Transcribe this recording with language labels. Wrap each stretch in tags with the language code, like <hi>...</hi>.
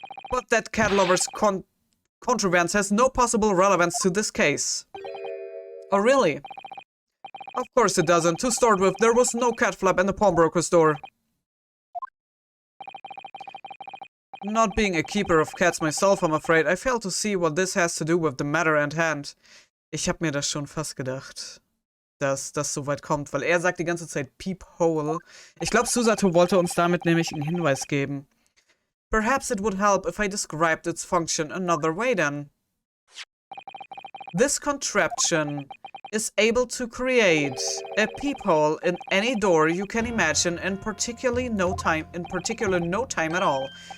<en>But that cat lover's contrivance has no possible relevance to this case. Oh, really? Of course it doesn't. To start with, there was no cat flap in the pawnbroker's door. Not being a keeper of cats myself, I'm afraid, I fail to see what this has to do with the matter at hand.</en> <de>Ich hab mir das schon fast gedacht, dass das so weit kommt, weil er sagt die ganze Zeit Peephole. Ich glaube, Susato wollte uns damit nämlich einen Hinweis geben.</de> <en>Perhaps it would help if I described its function another way then. This contraption is able to create a peephole in any door you can imagine in particular no time at all.</en>